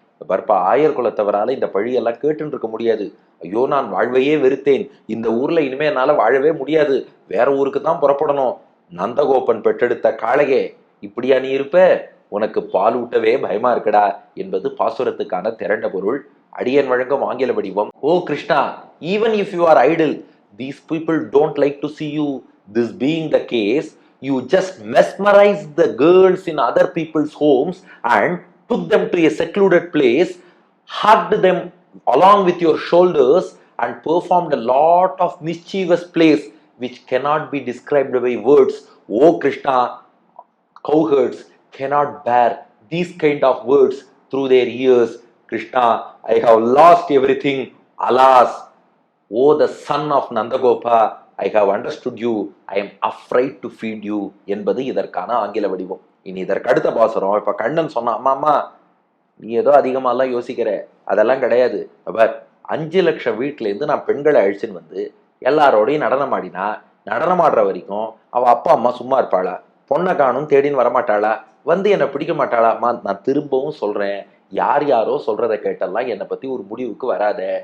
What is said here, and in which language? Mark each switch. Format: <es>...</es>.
<ta>பற்பா, ஆயர் குலத்தவரால இந்த பழியெல்லாம் கேட்டுன்னு இருக்க முடியாது. ஐயோ, நான் வாழ்வையே வெறுத்தேன், இந்த ஊர்ல இனிமே என்னால வாழவே முடியாது, வேற ஊருக்கு தான் புறப்படணும். நந்தகோபன் பெற்றெடுத்த காளையே, இப்படியா நீ இருப்ப? உனக்கு பால் ஊட்டவே பயமா இருக்குடா என்பது பாசுரத்துக்கான திரண்ட பொருள். அடியன் வழங்கும் ஆங்கில வடிவம்.</ta> <en>O Krishna, even if you are idle, these people don't like to see you. This being the case, you just mesmerize the girls in other people's homes and took them to a secluded place, hugged them along with your shoulders and performed a lot of mischievous plays which cannot be described by words. Oh Krishna, cowherds cannot bear these kind of words through their ears. Krishna, I have lost everything. Alas, oh the son of Nandagopa, I have understood you. I am afraid to feed you</en> <ta>என்பது இதற்கான ஆங்கில வடிவம். இனி இதற்கு அடுத்த பாசுரம். இப்ப கண்ணன் சொன்னா, அம்மா அம்மா நீ ஏதோ அதிகமாலாம் யோசிக்கிற, அதெல்லாம் கிடையாது. பட் 5 லட்சம் வீட்டுல இருந்து நான் பெண்களை அழிச்சுன்னு வந்து எல்லாரோடையும் நடனம் ஆடினா, நடனம் ஆடுற வரைக்கும் அவ அப்பா அம்மா சும்மா இருப்பாளா? பொண்ணை காணும் தேடின்னு வரமாட்டாளா? வந்து என்னை பிடிக்க மாட்டாளா? நான் திரும்பவும் சொல்றேன், யார் யாரோ சொல்றதை கேட்டெல்லாம் என்னை பத்தி ஒரு முடிவுக்கு வராத.</ta>